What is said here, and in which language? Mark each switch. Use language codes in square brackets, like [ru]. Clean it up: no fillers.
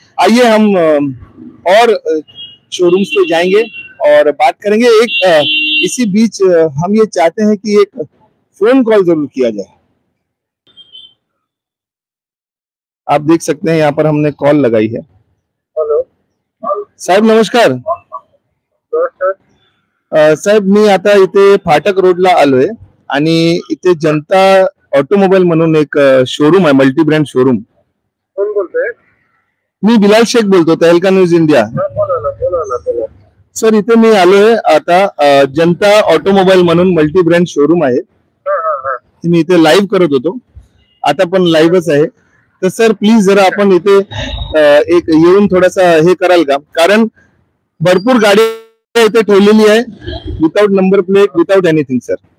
[hi] आइए हम और शोरूम्स पे जाएंगे और बात करेंगे। इसी बीच हम ये चाहते हैं कि एक फोन कॉल जरूर किया जाए। आप देख सकते हैं यहाँ पर हमने कॉल लगाई है। [en] hello [mr] साहेब नमस्कार। साहेब मी आता इथे फाटक रोडला आलोय आणि इथे जनता ऑटोमोबाईल म्हणून एक शोरूम आहे, मल्टी ब्रँड शोरूम। कोण बोलतोय? मी बिलाल शेख बोलतो, तहलका न्यूज इंडिया। बोला। सर इथे मी आलोय आता, जनता ऑटोमोबाईल म्हणून मल्टी ब्रँड शोरूम आहे। मी इथे लाईव्ह करत होतो, आता पण लाईव्हच आहे। तर सर प्लीज जरा आपण इथे एक येऊन थोडासा हे कराल का? कारण भरपूर गाडी इथे ठेवलेली आहे, [en] without number plate, without anything [mr] sir.